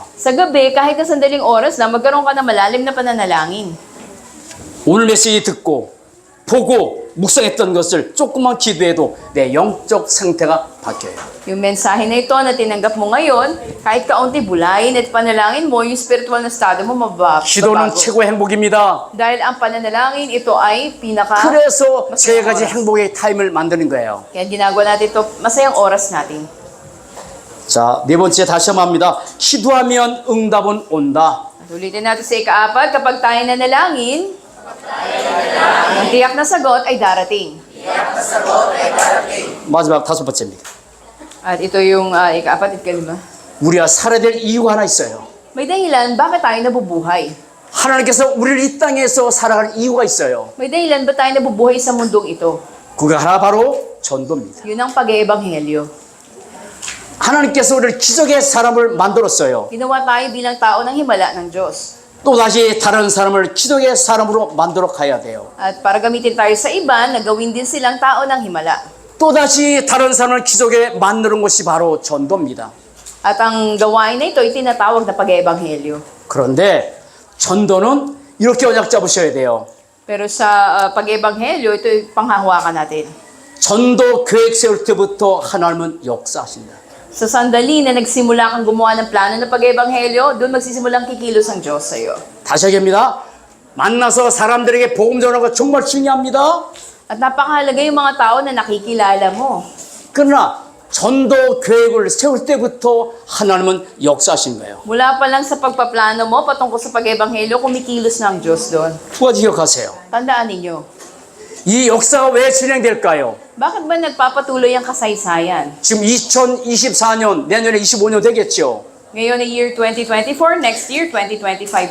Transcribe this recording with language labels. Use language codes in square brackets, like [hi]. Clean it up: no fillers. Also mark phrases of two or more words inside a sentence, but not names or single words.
[tl] Sa gabi, kahit na sandaling oras na, magkaroon ka ng malalim na pananalangin. [ko] 오늘 메시지 듣고 보고 묵상했던 것을 조금만 기도해도 내 영적 상태가 바뀌어요. [tl] Yung mensahe na ito na tinanggap mo ngayon, kahit kaunti bulayin at panalangin mo, yung spiritual na estado mo [ko] 기도는 [tl] mababago. [ko] 최고의 행복입니다. [tl] Dahil ang pananalangin, ito ay pinaka... [ko] 그래서 세 [tl] masayang [ko] 가지 [tl] oras. [ko] 행복의 타임을 만드는 거예요. [tl] Kaya ginagawa natin ito, masayang oras natin. [ko] 자, 네 번째 다시 한번 합니다. 기도하면 응답은 온다. [tl] At ulitin natin sa ika-4, kapag tayo nanalangin, ang tiyak na sagot ay darating. [ko] 마지막 다섯 번째입니다. [tl] At ito yung ika-4 at ika-5. [ko] 우리가 살아야 될 이유가 하나 있어요. [tl] May dahilan, bakit tayo nabubuhay? [ko] 하나님께서 우리를 이 땅에서 살아가는 이유가 있어요. [tl] May dahilan ba tayo nabubuhay sa mundong ito? [ko] 그게 하나 바로 전도입니다. [tl] Yun ang pag-eebanghelyo. [ko] 하나님께서 우리를 기적의 사람을 만들었어요. [tl] Ginawa tayo bilang tao ng himala ng Diyos. [ko] 또다시 다른 사람을 기적의 사람으로 만들어 가야 돼요. [tl] At para gamitin tayo sa iba, nagawin din silang tao ng himala. [ko] 또다시 다른 사람을 기적에 만드는 것이 바로 전도입니다. [tl] At ang gawain na ito ay tinatawag na pag-eebanghelyo. [ko] 그런데 전도는 이렇게 언약 잡으셔야 돼요. [tl] Pero sa pag-eebanghelyo, ito ay panghahawakan natin. [ko] 전도 계획 세울 때부터 하나님은 역사하신다. [tl] Sa sandali na nagsimula kang gumawa ng plano ng pag-eebanghelyo, doon magsisimulang kikilos ang Diyos sa iyo. [ko] 다시 하겠습니다. 만나서 사람들에게 복음 전하는 거 정말 중요합니다. [tl] At napakahalaga yung mga tao na nakikilala mo. [ko] 그러나 전도 계획을 세울 때부터 하나님은 역사하신 거예요. [tl] Mula pa lang sa pagpaplano mo patungkol sa pag-eebanghelyo, kumikilos na ang Diyos doon. [ko] 두 가지 기억하세요. [tl] Tandaan ninyo. [ko] 이 역사가 왜 진행될까요? [tl] Bakit ba nagpapatuloy ang kasaysayan? [ko] 지금 2024년, 내년에 25년 되겠죠. [tl] Ngayon ay [en] year 2024, next year 2025.